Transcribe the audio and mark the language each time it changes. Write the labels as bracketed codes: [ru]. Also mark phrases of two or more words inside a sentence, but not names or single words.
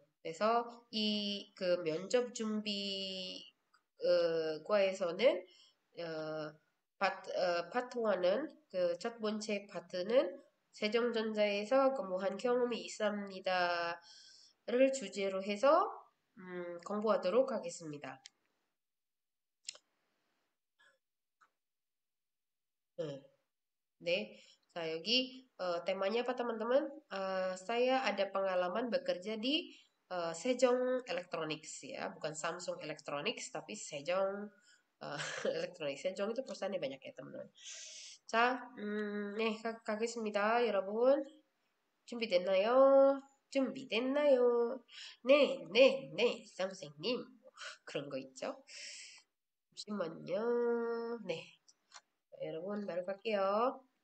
[ko] 그래서 이 그 면접 준비 과에서는 파트 1은 그 첫 번째 파트는 세종전자에서 근무한 경험이 있습니다를 주제로 해서 공부하도록 하겠습니다. 네. [id] 네. Nah, 여기 temanya apa teman-teman? Saya ada pengalaman bekerja di Sejong Electronics ya, bukan Samsung Electronics tapi Sejong Electronics. Sejong itu perusahaannya banyak ya teman-teman. [ko] 자, 네, 가겠습니다, 여러분. 준비됐나요? 준비됐나요? 네, 네, 네, 선생님. 그런 거 있죠? 잠시만요. 네, 여러분 바로 갈게요.